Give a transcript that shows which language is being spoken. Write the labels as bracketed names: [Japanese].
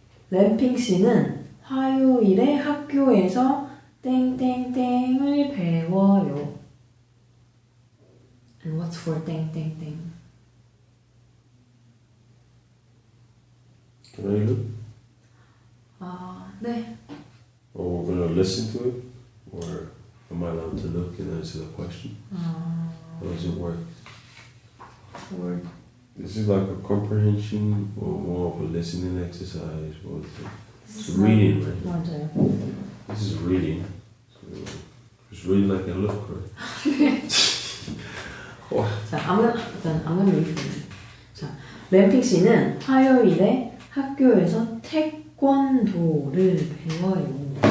[Korean] 램핑 씨는 화요일에 학교에서 땡땡땡을 배워요. [English] And what's for 땡땡땡? Can I look? [Korean] 네. [English] Or we're gonna listen to it? Or am I allowed to look and answer the question? How does it work? Or This is like a comprehension or more of a listening exercise? Or it's reading, right? [Korean] 맞아요. [English] This is reading. So it's reading like a look, right? [Korean] 자, 아무나 읽어보세요. 자, 램핑 씨는 화요일에 학교에서 태권도를 배워요.